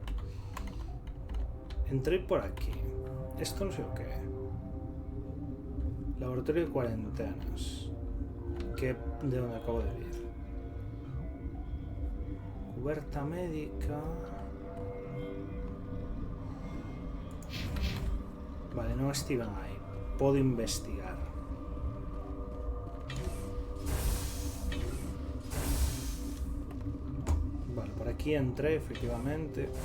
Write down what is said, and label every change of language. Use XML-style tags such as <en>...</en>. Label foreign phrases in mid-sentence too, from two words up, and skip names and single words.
<es>Entré por aquí. Esto no sé o qué. Laboratorio de cuarentenas. Que de donde acabo de ir.</es> <gl>Cuberta médica. Vale, non estiven aí. Podo investigar. Vale, por aquí entré, efectivamente.</gl>